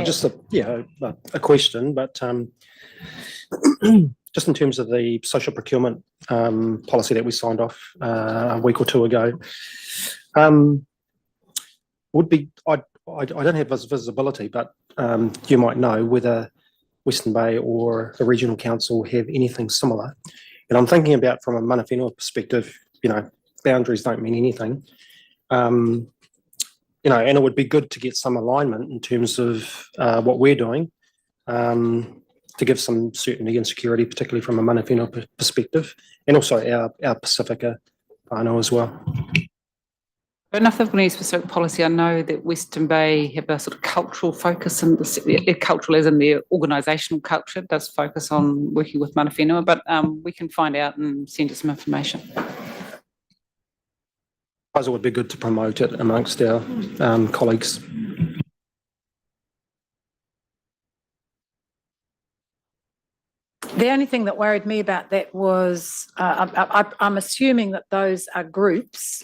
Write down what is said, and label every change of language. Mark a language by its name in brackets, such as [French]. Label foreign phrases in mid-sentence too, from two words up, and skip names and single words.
[English] just a question, but just in terms of the social procurement policy that we signed off a week or two ago, I don't have visibility, but you might know whether Western Bay or the regional council have anything similar. And I'm thinking about from a [Māori] mana whenua [English] perspective, boundaries don't mean anything. And it would be good to get some alignment in terms of what we're doing to give some certainty and security, particularly from a [Māori] mana whenua [English] perspective, and also our Pacifica whānau as well. But enough of any specific policy. I know that Western Bay have a sort of cultural focus, and cultural as in their organisational culture does focus on working with [Māori] mana whenua, [English] but we can find out and send you some information. I suppose it would be good to promote it amongst our colleagues. The only thing that worried me about that was I'm assuming that those are groups.